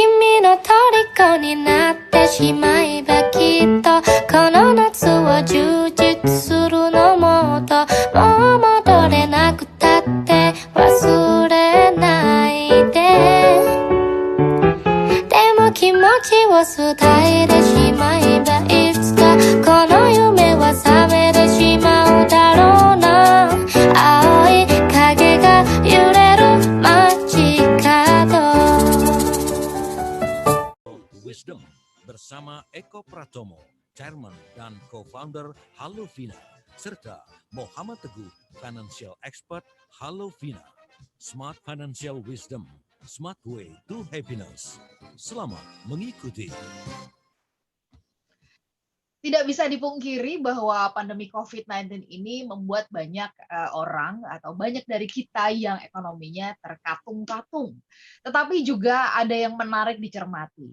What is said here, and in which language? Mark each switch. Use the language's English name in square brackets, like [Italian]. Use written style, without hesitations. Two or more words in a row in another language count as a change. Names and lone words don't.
[Japanese] の虜になってしまえばきっとこの夏は充実するのもっともう戻れなくたって忘れないででも気持ちを伝えてしまえばいつかこの夢は覚めてしまうだろうな青い影が揺れる街角 [Indonesian] Wisdom bersama Eko Pratomo, Chairman dan Co-founder Halovina, serta Muhammad Teguh, [English] Financial Expert Halovina. Smart Financial Wisdom, Smart Way to Happiness. [Indonesian] Selamat mengikuti. Tidak bisa dipungkiri bahwa pandemi COVID-19 ini membuat banyak orang atau banyak dari kita yang ekonominya terkatung-katung. Tetapi juga ada yang menarik dicermati.